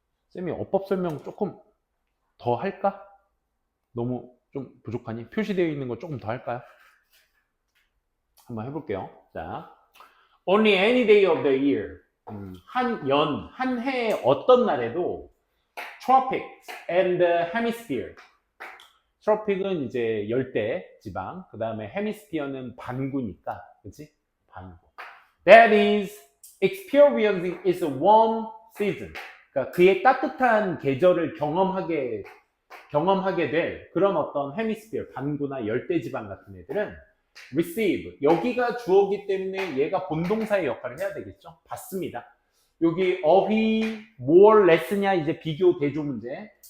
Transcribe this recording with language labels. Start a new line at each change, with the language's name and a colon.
Korean: 쌤이 어법 설명 조금 더 할까? 너무 좀 부족하니? 표시되어 있는 거 조금 더 할까요?
English: 한번 해볼게요. 자, only any day of the year.
Korean: 한 해의 어떤 날에도
English: tropics and hemisphere.
Korean: 트로픽은 이제 열대 지방, 그 다음에 헤미스피어는 반구니까, 그치? 반구.
English: That is experiencing its warm season.
Korean: 그러니까 그의 따뜻한 계절을 경험하게 될 그런 어떤 헤미스피어, 반구나 열대 지방 같은 애들은 receive. 여기가 주어기 때문에 얘가 본동사의 역할을 해야 되겠죠? 받습니다. 여기 어휘, more, less냐 이제 비교 대조 문제.